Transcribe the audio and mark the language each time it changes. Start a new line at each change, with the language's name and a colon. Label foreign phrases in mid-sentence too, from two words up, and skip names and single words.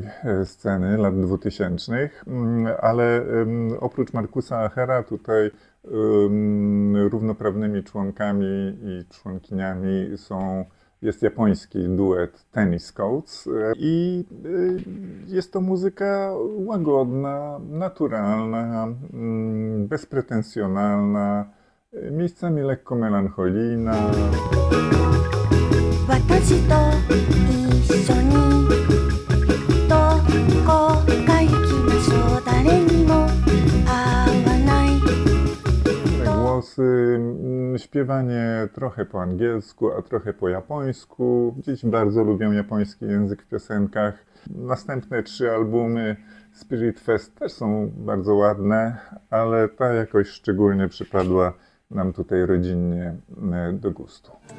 Polish: sceny lat 2000, ale oprócz Markusa Achera tutaj równoprawnymi członkami i członkiniami jest japoński duet Tennis Coats i jest to muzyka łagodna, naturalna, bezpretensjonalna, miejscami lekko melancholijna.
Japanese: 私と一緒にどこか行きましょう誰にも会わない
Polish: Głosy, śpiewanie trochę po angielsku, a trochę po japońsku. Dzieci bardzo lubią japoński język w piosenkach. Następne 3 albumy Spirit Fest też są bardzo ładne, ale ta jakoś szczególnie przypadła nam tutaj rodzinnie do gustu.